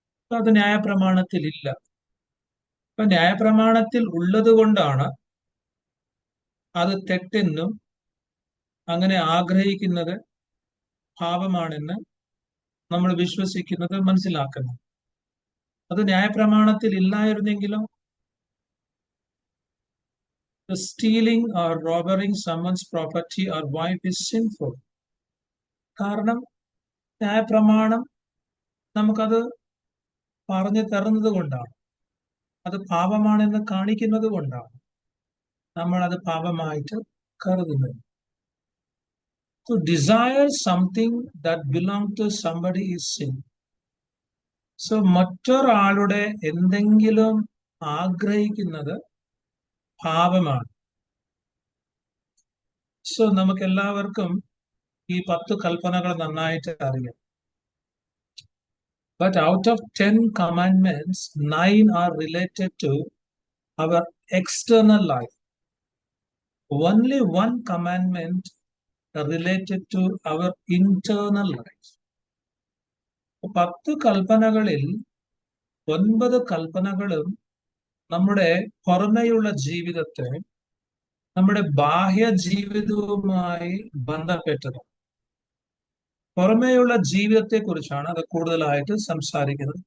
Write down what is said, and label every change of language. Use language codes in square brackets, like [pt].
[ml] അത് ന്യായപ്രമാണത്തിൽ ഇല്ല. അപ്പൊ ന്യായപ്രമാണത്തിൽ ഉള്ളത് കൊണ്ടാണ് അത് തെറ്റെന്നും അങ്ങനെ ആഗ്രഹിക്കുന്നത് പാപമാണെന്ന് നമ്മൾ വിശ്വസിക്കുന്നത്, മനസ്സിലാക്കുന്നത്. അത് ന്യായപ്രമാണത്തിൽ ഇല്ലായിരുന്നെങ്കിലോ, [en] stealing or robbing someone's property or wife is sinful. [ml] കാരണം ന്യായപ്രമാണം നമുക്കത് പറഞ്ഞു തരുന്നത് കൊണ്ടാണ്, അത് പാപമാണെന്ന് കാണിക്കുന്നത് കൊണ്ടാണ് നമ്മൾ അത് പാപമായിട്ട് കരുതുന്നത്. [en] To desire something that belongs to somebody is sin. [ml] So മറ്റൊരാളുടെ എന്തെങ്കിലും ആഗ്രഹിക്കുന്നത് പാപമാണ്. സോ നമുക്ക് എല്ലാവർക്കും ഈ 10 കൽപ്പനകൾ നന്നായിട്ട് അറിയാം. [en] But out of 10 commandments, 9 are related to our external life. Only one commandment related to our internal life. [ml] 10 കൽപ്പനകളിൽ 9 കൽപ്പനകളും നമ്മുടെ പുറമേയുള്ള ജീവിതത്തെ, നമ്മുടെ ബാഹ്യ ജീവിതവുമായി ബന്ധപ്പെട്ടത്. പുറമേയുള്ള ജീവിതത്തെ കുറിച്ചാണ് അത് കൂടുതലായിട്ട് സംസാരിക്കുന്നത്.